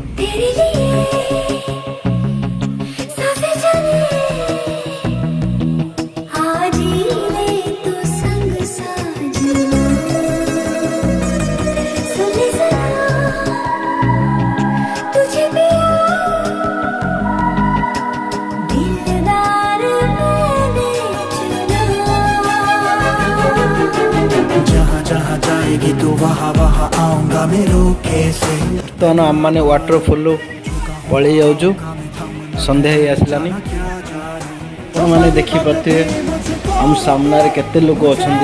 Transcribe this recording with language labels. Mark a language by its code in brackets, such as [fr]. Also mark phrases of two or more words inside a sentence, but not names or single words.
[hi] तेरे लिए सांसें चले आज ही ले तू संग साजना सुन ले जरा तुझे पिया दिलदार मैंने चुना जहाँ जहाँ जाएगी तू वहाँ वहाँ आऊँगा मेरे कैसे [or] ବର୍ତ୍ତମାନ ଆମମାନେ ୱାଟରଫଲ୍ ପଳେଇ ଯାଉଛୁ। ସନ୍ଧ୍ୟା ହେଇ ଆସିଲାନି। ଆପଣମାନେ ଦେଖିପାରୁଥିବେ ଆମ ସାମ୍ନାରେ କେତେ ଲୋକ ଅଛନ୍ତି।